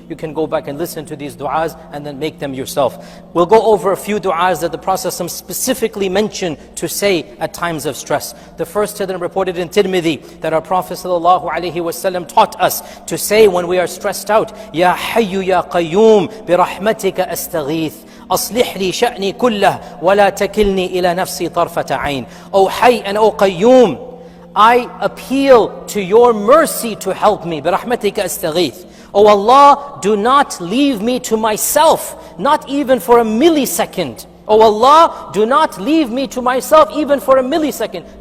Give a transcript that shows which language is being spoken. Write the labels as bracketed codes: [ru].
[en] You can go back and listen to these du'as and then make them yourself. We'll go over a few du'as that the Prophet specifically mentioned to say at times of stress. The first of them reported in Tirmidhi that our Prophet ﷺ taught us to say when we are stressed out, [ar] Ya Hayyu Ya Qayyum bi rahmatika astaghith. أصلح لي شأني كله ولا تكلني إلى نفسي طرفة عين. [en] O Hayy and O Qayyum, I appeal to your mercy to help me. [ar] برحمتك أستغيث. [en] O Allah, do not leave me to myself, not even for a millisecond. O Allah, do not leave me to myself even for a millisecond.